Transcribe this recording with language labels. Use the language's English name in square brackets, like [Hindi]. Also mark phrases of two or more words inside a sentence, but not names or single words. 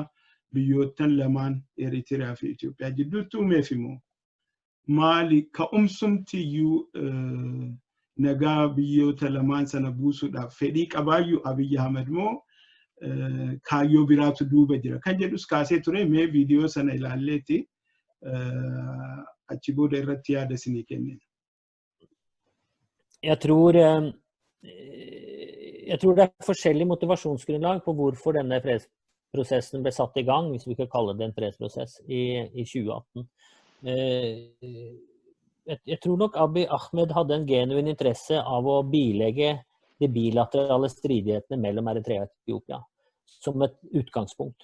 [Oromo] biyyoottan lamaan Eritiriyaa fi Itoophiyaa jidduutti uumeef immoo maali ka'umsumtiyyuu nagaa biyyoota lamaan sana buusuudhaaf fedhii qabaayyuu Abiy Ahmed moo kaayyoo biraatu duuba jira kan jedhus kaasee ture mee viidiyoo sana ilaalleeti achi booda irratti yaada isinii kennina. [Swedish] Jag tror det är [Norwegian] forskjellig motivasjonsgrunnlag på hvorfor denne fredsprosessen ble satt i gang, hvis vi kan kalle det en fredsprosess, i 2018. Jeg tror nok Abiy Ahmed hadde en genuin interesse av å bilegge de bilaterale stridighetene mellom Eritrea og Etiopia som et utgangspunkt.